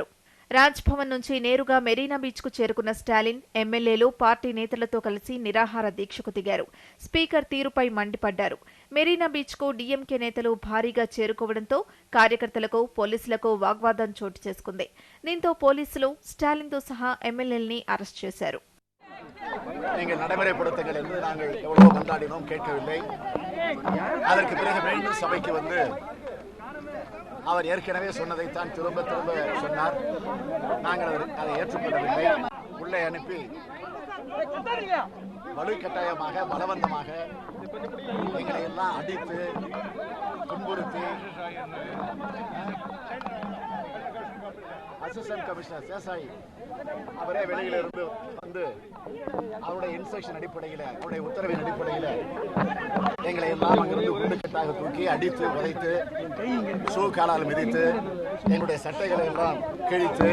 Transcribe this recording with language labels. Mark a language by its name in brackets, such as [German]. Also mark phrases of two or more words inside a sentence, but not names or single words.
[Telugu] రాజ్భవన్ నుంచి నేరుగా మెరీనా బీచ్కు చేరుకున్న స్టాలిన్, ఎమ్మెల్యేలు పార్టీ నేతలతో కలిసి నిరాహార దీక్షకు దిగారు. స్పీకర్ తీరుపై మండిపడ్డారు. మెరీనా బీచ్కు డీఎంకే నేతలు భారీగా చేరుకోవడంతో కార్యకర్తలకు, పోలీసులకు వాగ్వాదం చోటు చేసుకుంది. దీంతో పోలీసులు స్టాలిన్తో సహా ఎమ్మెల్యేల్ని అరెస్ట్ చేశారు. [Tamil] அவர் ஏற்கனவே சொன்னதைத்தான் திரும்ப திரும்ப சொன்னார். நாங்கள் அதை ஏற்றுக்கொள்ளவில்லை. உள்ளே அனுப்பி வலுக்கட்டாயமாக, பலவந்தமாக எங்களை எல்லாம் அடித்து, துன்புறுத்தி அசிஸ்டன்ட் கமிஷனர் சேசாய் அவரே வெளியிலிருந்து வந்து அவருடைய இன்ஸ்ட்ரக்ஷன் அடிப்படையில், அவருடைய உத்தரவின் அடிப்படையில் எங்களை எல்லாம் அங்கிருந்து குண்டுக்கட்டாக தூக்கி அடித்து, உதைத்து, ஷூ காலால் மிதித்து, எங்களுடைய சட்டைகளை எல்லாம் கிழித்து.